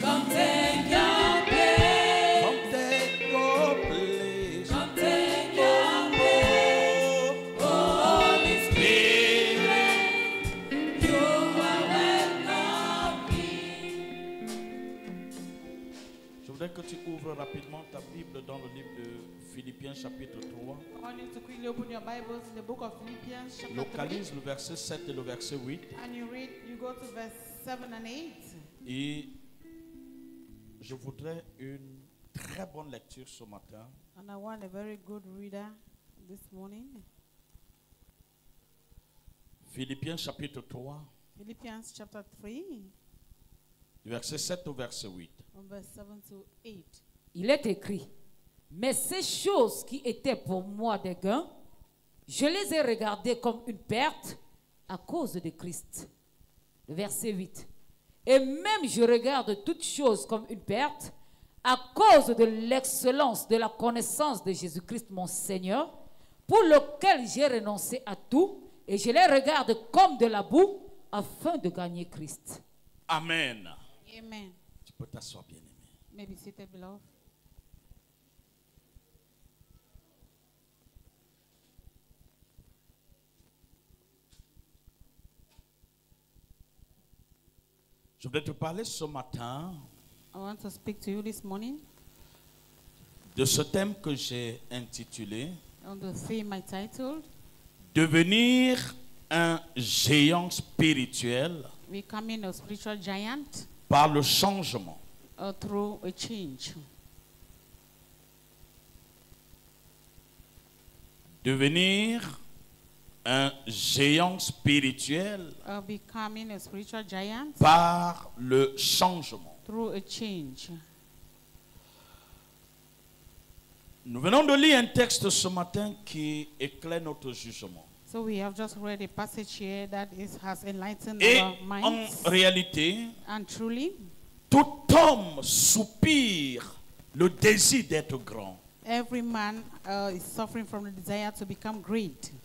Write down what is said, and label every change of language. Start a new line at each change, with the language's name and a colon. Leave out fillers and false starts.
English: Come take your place. Come take your place. Come take your place. Holy Spirit, you are welcome here.
French: Je voudrais que tu ouvres rapidement ta Bible dans le livre de Philippiens chapitre 3.
English: I want you to quickly open your Bibles in the book of Philippians chapter 3.
French: Localise le verset 7 et le verset 8.
English: And you go to verse 7 and 8.
French: Et je voudrais une très bonne lecture ce matin.
English: And I want a very good reader this morning.
French: Philippiens chapitre 3,
English: Philippians chapter 3,
French: du verset 7 au verset 8.
English: from verse 7 to 8.
French: Il est écrit, mais ces choses qui étaient pour moi des gains, je les ai regardées comme une perte à cause de Christ. Le verset 8. Et même je regarde toutes choses comme une perte à cause de l'excellence de la connaissance de Jésus-Christ mon Seigneur, pour lequel j'ai renoncé à tout, et je les regarde comme de la boue afin de gagner Christ. Amen. Amen. Tu peux t'asseoir, bien-aimé.
English: Maybe seated, beloved.
French: Je voudrais te parler ce matin
English: I want to speak to you this morning
French: de ce thème que j'ai intitulé
English: on the theme I titled,
French: Devenir un géant spirituel
English: Becoming a Spiritual Giant
French: par le changement.
English: Through a Change.
French: Devenir un géant spirituel
English: Becoming a Spiritual Giant
French: par le changement.
English: through a change.
French: Nous venons de lire un texte ce matin qui éclaire notre jugement.
English: So we have just read a passage here that has enlightened
French: Et
English: our
French: en
English: minds.
French: réalité,
English: And truly,
French: tout homme soupire le désir d'être grand.
English: every man is suffering from the desire to become great.